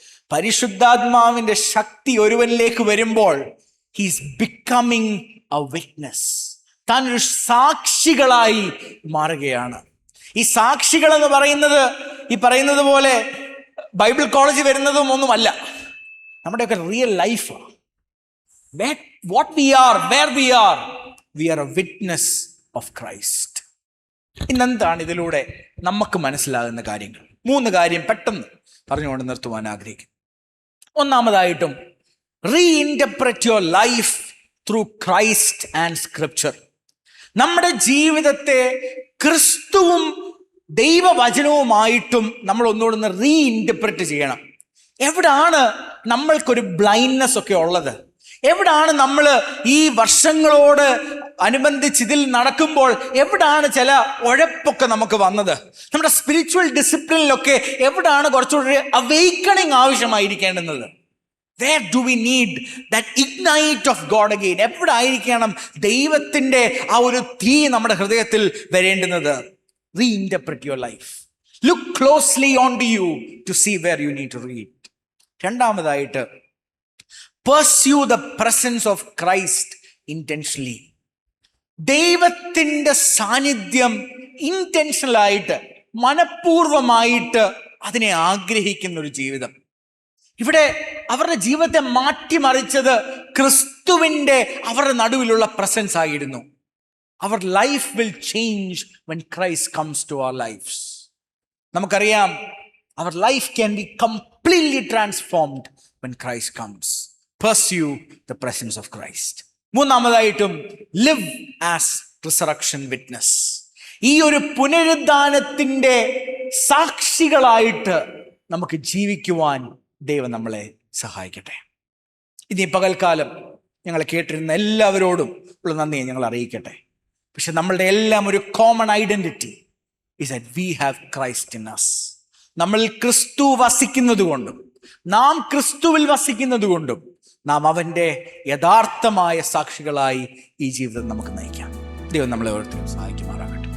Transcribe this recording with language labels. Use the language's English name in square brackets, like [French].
[Malayalam] പരിശുദ്ധാത്മാവിന്റെ ശക്തി ഒരുവനിലേക്ക് വരുമ്പോൾ [English] He is becoming a witness. [Malayalam] താൻ ഒരു സാക്ഷികളായി മാറുകയാണ്. ഈ സാക്ഷികൾ എന്ന് പറയുന്നത് ഈ പറയുന്നത് പോലെ ബൈബിൾ കോളേജിൽ വരുന്നതും ഒന്നുമല്ല, നമ്മുടെയൊക്കെ റിയൽ ലൈഫാണ്. [English] What we are, where we are a witness of Christ. [Malayalam] ഇന്നെന്താണ് ഇതിലൂടെ നമുക്ക് മനസ്സിലാകുന്ന കാര്യങ്ങൾ? 3 കാര്യം പെട്ടെന്ന് പറഞ്ഞുകൊണ്ട് നിർത്തുവാൻ ആഗ്രഹിക്കും. ഒന്നാമതായിട്ടും, [English] Reinterpret your life through Christ and scripture. [Malayalam] നമ്മുടെ ജീവിതത്തെ ക്രിസ്തുവും ദൈവവചനവുമായിട്ടും നമ്മൾ ഒന്നുകൂടെ റീഇന്റർപ്രറ്റ് ചെയ്യണം. എവിടാണ് നമ്മൾക്കൊരു ബ്ലൈൻഡ്നെസ് ഒക്കെ ഉള്ളത്? എവിടാണ് നമ്മൾ ഈ വർഷങ്ങളോട് അനുബന്ധിച്ച് ഇതിൽ നടക്കുമ്പോൾ എവിടാണ് ചില ഉഴപ്പൊക്കെ നമുക്ക് വന്നത്? നമ്മുടെ സ്പിരിച്വൽ ഡിസിപ്ലിനിലൊക്കെ എവിടാണ് കുറച്ചുകൂടി അവെയ്ക്കണിങ് ആവശ്യമായിരിക്കേണ്ടുന്നത്? [English] Where do we need that ignite of God again? [Malayalam] എവിടെ ആയിരിക്കണം ദൈവത്തിൻ്റെ ആ ഒരു തീ നമ്മുടെ ഹൃദയത്തിൽ വരേണ്ടുന്നത്? [English] Reinterpret your life. Look closely onto you to see where you need to read. [Malayalam] രണ്ടാമതായിട്ട്, [English] pursue the presence of Christ intentionally. [Malayalam] ദൈവത്തിൻ്റെ സാന്നിധ്യം ഇന്റൻഷനലായിട്ട്, മനഃപൂർവമായിട്ട് അതിനെ ആഗ്രഹിക്കുന്ന ഒരു ജീവിതം. ഇവിടെ അവരുടെ ജീവിതത്തെ മാറ്റിമറിച്ചത് ക്രിസ്തുവിൻ്റെ അവരുടെ നടുവിലുള്ള പ്രസൻസ് ആയിരുന്നു. [English] Our life will change when Christ comes to our lives. [Malayalam] നമുക്കറിയാം, [English] our life can be completely transformed when Christ comes. Pursue the presence of Christ. [Malayalam] മൂന്നാമതായിട്ടും, [English] live as resurrection witness. [Malayalam] ഈ ഒരു പുനരുദ്ധാനത്തിൻ്റെ സാക്ഷികളായിട്ട് നമുക്ക് ജീവിക്കുവാൻ ദൈവം നമ്മളെ സഹായിക്കട്ടെ. ഇനി പകൽക്കാലം ഞങ്ങളെ കേട്ടിരുന്ന എല്ലാവരോടും ഉള്ള നന്ദിയെ ഞങ്ങൾ അറിയിക്കട്ടെ. പക്ഷെ നമ്മളുടെ എല്ലാം ഒരു [English] Common identity is that we have Christ in us. [Malayalam] നമ്മൾ ക്രിസ്തു വസിക്കുന്നത് കൊണ്ടും നാം ക്രിസ്തുവിൽ വസിക്കുന്നത് കൊണ്ടും നാം അവൻ്റെ യഥാർത്ഥമായ സാക്ഷികളായി ഈ ജീവിതം നമുക്ക് നയിക്കാം. ദൈവം നമ്മളെ ഓരോരുത്തരും സഹായിക്കുമാറാണ്.